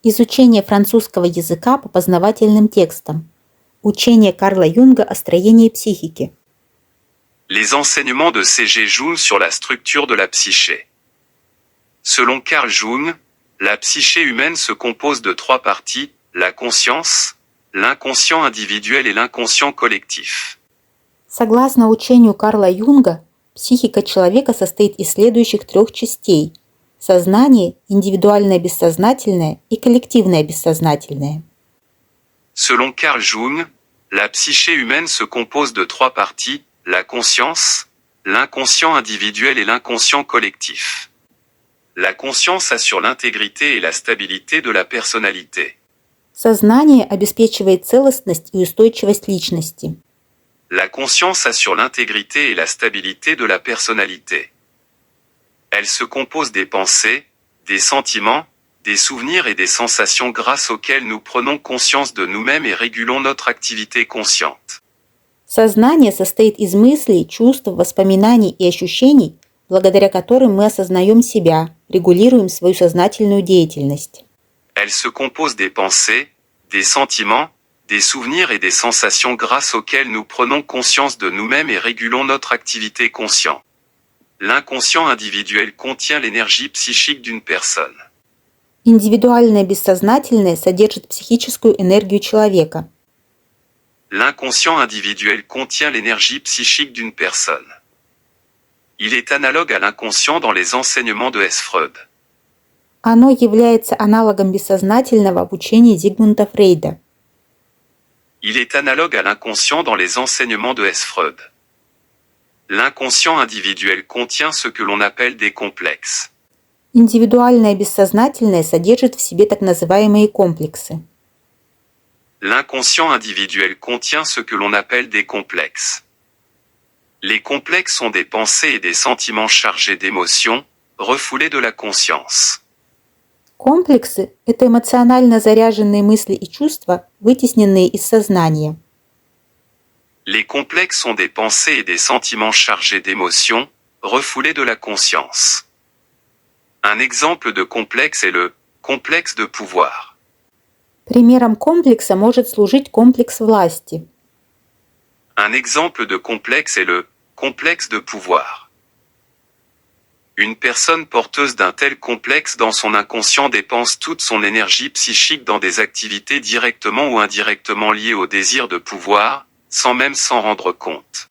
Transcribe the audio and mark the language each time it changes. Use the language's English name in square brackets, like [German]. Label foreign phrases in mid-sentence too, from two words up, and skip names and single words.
[Russian] Изучение французского языка по познавательным текстам. Учение Карла Юнга о строении психики. [French] Les enseignements de C.G. Jung sur la structure de la psyché. Selon Carl Jung, la psyché humaine se compose de trois parties, la conscience, l'inconscient individuel et l'inconscient collectif. [Russian] Согласно учению Карла Юнга, психика человека состоит из следующих трех частей – сознание, индивидуальное бессознательное и коллективное бессознательное. [French] Selon Carl Jung, la psyché humaine se compose de trois parties, la conscience, l'inconscient individuel et l'inconscient collectif. La conscience assure l'intégrité et la stabilité de la personnalité. [Russian] Сознание обеспечивает целостность и устойчивость личности. [French] La conscience assure l'intégrité et la stabilité de la personnalité. Elle se compose des pensées, des sentiments, des souvenirs et des sensations grâce auxquelles nous prenons conscience de nous-mêmes et régulons notre activité consciente. [Russian] Сознание состоит из мыслей, чувств, воспоминаний и ощущений, благодаря которым мы осознаем себя, регулируем свою сознательную деятельность. [French] Elle se compose des pensées, des sentiments, des souvenirs et des sensations grâce auxquelles nous prenons conscience de nous-mêmes et régulons notre activité consciente. L'inconscient individuel contient l'énergie psychique d'une personne. [Russian] Индивидуальное бессознательное содержит психическую энергию человека. [French] L'inconscient individuel contient l'énergie psychique d'une personne. Il est analogue à l'inconscient dans les enseignements de S. Freud. [Russian] Оно является аналогом бессознательного в учении Зигмунда Фрейда. [French] Il est analogue à l'inconscient dans les enseignements de S. Freud. L'inconscient individuel contient ce que l'on appelle des complexes. [Russian] Индивидуальное бессознательное содержит в себе так называемые комплексы. [French] L'inconscient individuel contient ce que l'on appelle des complexes. Les complexes sont des pensées et des sentiments chargés d'émotions, refoulés de la conscience. [Russian] Комплексы – это эмоционально заряженные мысли и чувства, вытесненные из сознания. [French] Les complexes sont des pensées et des sentiments chargés d'émotions, refoulés de la conscience. Un exemple de complexe est le complexe de pouvoir. [Russian] Примером комплекса может служить комплекс власти. [French] Un exemple de complexe est le complexe de pouvoir. Une personne porteuse d'un tel complexe dans son inconscient dépense toute son énergie psychique dans des activités directement ou indirectement liées au désir de pouvoir, sans même s'en rendre compte.